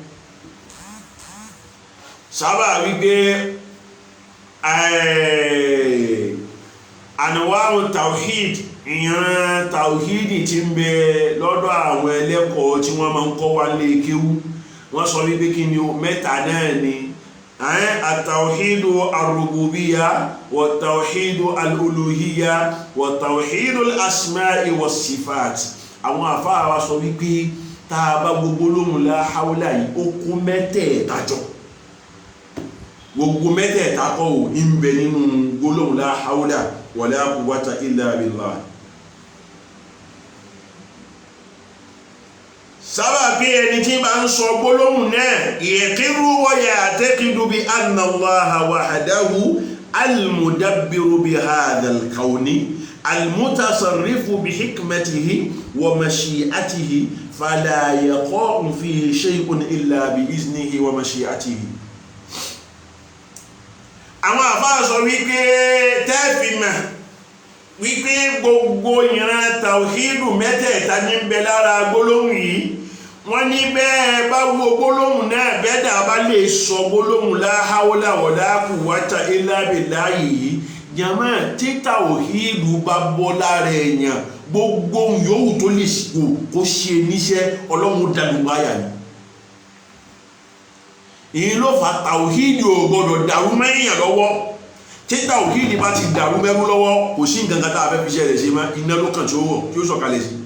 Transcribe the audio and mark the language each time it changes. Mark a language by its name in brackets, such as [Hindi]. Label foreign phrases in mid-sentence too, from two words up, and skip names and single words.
[Yoruba] sábà wípé ànàwáwò tawhid ìran tawhidi tí ń bẹ lọ́dọ̀ àwọn ẹlẹ́kọ̀ọ́ tí wọ́n máa ń kọ́ wá lé kéwú wọ́n sọ wípé kí ni o mẹ́ta náà ni àtàwhídù arrububiya wà tàwhídù al'uluhiya wà tàwhídù al'asma'i wà sifat. àwọn àfáà wa sọ wípé tá a bá gbogbo lóhùn [Arabic] لا حول [Yoruba] yìí ó kú mẹ́tẹ̀ẹ̀ta jọ. gbogbo mẹ́tẹ̀ẹ̀ta kọ́ ò ń bẹ nínú gbólóhùn [Arabic] لا حول ولا قوة إلا بالله. [Yoruba] sábà bí ẹni tí bá ń sọ gbólóhùn náà [Arabic] يقر ويعتقد بأن الله وحده المدبر بهذا الكون المتصرف بحكمته ومشيئته فلا يقع فيه شيء إلا بإذنه ومشيئته. [Yoruba] àwọn àfáà sọ wípé tẹ́ẹ̀fìmà wípé gbogbo ìran tàwhídù mẹ́tẹ̀ẹ̀ta ní ń bẹ lára gbólóhùn yìí. wọ́n ní bẹ́ẹ̀ bá wo gbólóhùn náà bẹ́ẹ̀dà bá lè sọ gbólóhùn [Arabic] لا حول ولا قوة إلا بالله [Yoruba] yìí jàmá tí tàwhídù bá bọ́ lára èèyàn gbogbo yòówù tó lè kó ṣe níṣẹ́ ọlọ́run dàlúwáyà ni. èyí ló fà tàwhídì ò gbọdọ̀ dàrú mẹ́yìn lọ́wọ́. tí tàwhídì bá ti dàrú mẹ́rú lọ́wọ́ kò sí nǹkan kan tá a fẹ́ fi ṣe rẹ̀ ṣe má iná ló kàn tí ó wọ̀ tí ó sọ̀kalẹ̀ sí.